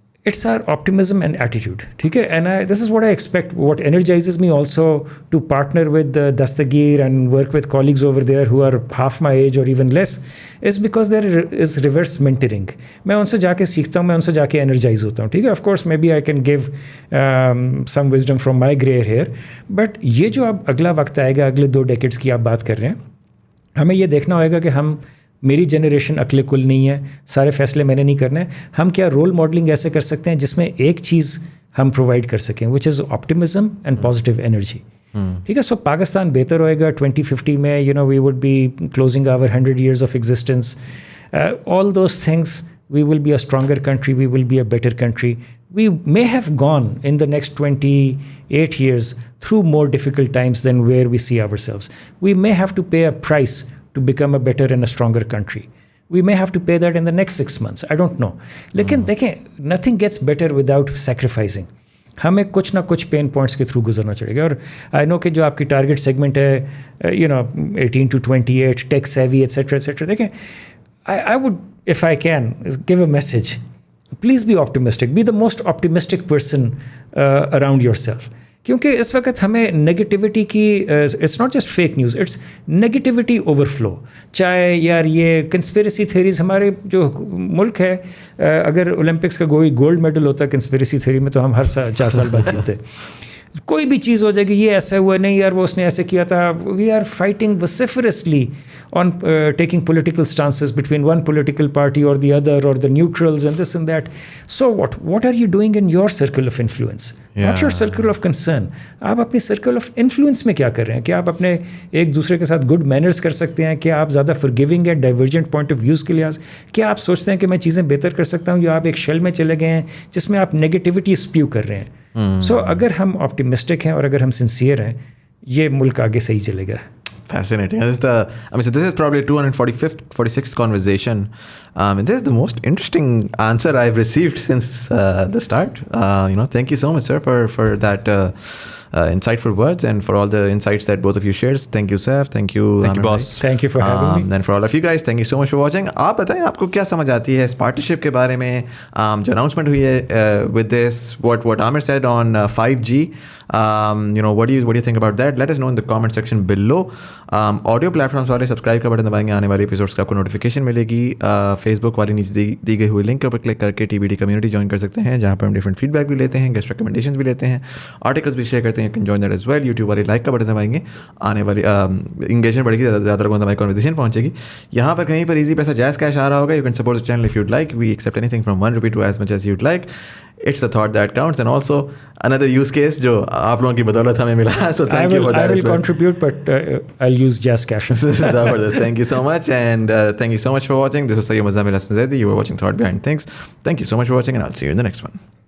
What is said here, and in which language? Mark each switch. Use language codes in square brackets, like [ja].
[en] It's our optimism and attitude, [ur] ٹھیک ہے. [en] And this is what I expect. What energizes me also to partner with Dastagir and work with colleagues over there who are half my age or even less is because there is reverse mentoring. [ur] میں ان سے جا کے سیکھتا ہوں, میں ان سے جا کے انرجائز ہوتا ہوں, ٹھیک ہے. [en] Of course maybe I can give some wisdom from my grey hair, [ur] but یہ جو اب اگلا وقت آئے گا, اگلے 2 decades کی آپ بات کر رہے ہیں, ہمیں یہ دیکھنا ہوگا کہ میری جنریشن عقل کل نہیں ہے, سارے فیصلے میں نے نہیں کرنے. ہم کیا رول ماڈلنگ ایسے کر سکتے ہیں جس میں ایک چیز ہم پرووائڈ کر سکیں, [en] Which is optimism and positive energy. [ur] ٹھیک ہے, سو پاکستان بہتر ہوئے گا 2050 میں. [en] We would be closing our 100 years of existence. All those things, we will be a stronger country, we will be a better country. We may have gone in the next 28 years through more difficult times than where we see ourselves. We may have to pay a price to become a better and a stronger country. We may have to pay that in the next 6 months. I don't know. [ur] لیکن دیکھیں, [en] nothing gets better without sacrificing. [ur] ہمیں کچھ نہ کچھ pain points کے through گزرنا چاہیے گا. اور آئی نو کہ جو آپ کی ٹارگیٹ سیگمنٹ ہے 18 to 28, take savvy et cetera et cetera, دیکھیں [en] I would, if I can, give a message. Please be optimistic. Be the most optimistic person around yourself. [ur] کیونکہ اس وقت ہمیں نگیٹیوٹی کی, [en] It's not just fake news, it's negativity overflow. [ur] چاہے یار یہ conspiracy theories, ہمارے جو ملک ہے, اگر اولمپکس کا کوئی گولڈ میڈل ہوتا ہے کنسپیریسی تھیری میں تو ہم ہر 4 سال بعد جیتے. کوئی بھی چیز ہو جائے گی, یہ ایسا ہوا, نہیں یار وہ اس نے ایسے کیا تھا. [en] We are fighting vociferously on taking political stances between one political party or the other, or the neutrals and this and that. So what are you doing in your circle of influence? Not your circle of concern. [ur] آپ اپنی [en] circle of influence [ur] میں کیا کر رہے ہیں؟ کیا آپ اپنے ایک دوسرے کے ساتھ good manners کر سکتے ہیں؟ کیا آپ زیادہ forgiving ہے [en] divergent point of views [ur] کے لحاظ؟ کیا آپ سوچتے ہیں کہ میں چیزیں بہتر کر سکتا ہوں, یا آپ ایک شیل میں چلے گئے ہیں جس میں آپ [en] negativity spew [ur] کر رہے ہیں؟ سو اگر ہم آپٹیمسٹک ہیں اور اگر ہم سنسیئر ہیں, یہ ملک آگے صحیح چلے گا. [en] Fascinating. So this is probably 46th conversation. And this is the most interesting answer I've received since the start. Thank you so much, sir, for that insightful words and for all the insights that both of you shared. Thank you, Saif. Thank you, boss. Thank you for having me. And for all of you guys, thank you so much for watching. [ur] آپ بتائیں, آپ کو کیا سمجھ آتی ہے اس partnership کے بارے میں جو اناؤنسمنٹ ہوئی ہے [en] with this, what Amir said on 5G. What do you think about that? Let us know in the comment section below. [ur] Audio platforms والے سبسکرائب کا بٹن دبائیں گے, آنے والے ایپیسوڈس کا آپ کو نوٹیفیکیشن ملے گی. فیس بک والی نیچے دی گئی ہوئی لنک کے اوپر کلک کر کے TBD کمیونٹی جوائن کر سکتے ہیں, جہاں پر ہم ڈفرنٹ فیڈ بیک بھی لیتے ہیں, گیسٹ ریکمنڈیشنز بھی لیتے ہیں, آرٹیکلس بھی شیئر کرتے ہیں. [en] You can join that as well. [ur] YouTube والے لائک کا بٹن دبائیں گے, آنے والی انگیجمنٹ بڑھے گی, زیادہ لوگوں تک ہماری کنورسیشن پہنچے گی. یہاں پر کہیں پر ایزی پیسہ جائز کیش آ رہا ہوگا. [en] You can support the channel if you'd like. We accept anything from 1 rupee to as much as you'd like. It's the thought that counts, and also another use case [ur] جو آپ لوگوں کی بدولت ہمیں ملا. [en] So thank you for that. I will contribute, but I'll use jazz cash. Thank you so much, and thank you so much for watching. This was Sayyid Muzammil Hassan Zaidi. You were watching Thought Behind Things. Thank you so much for watching, and I'll see you in the next one.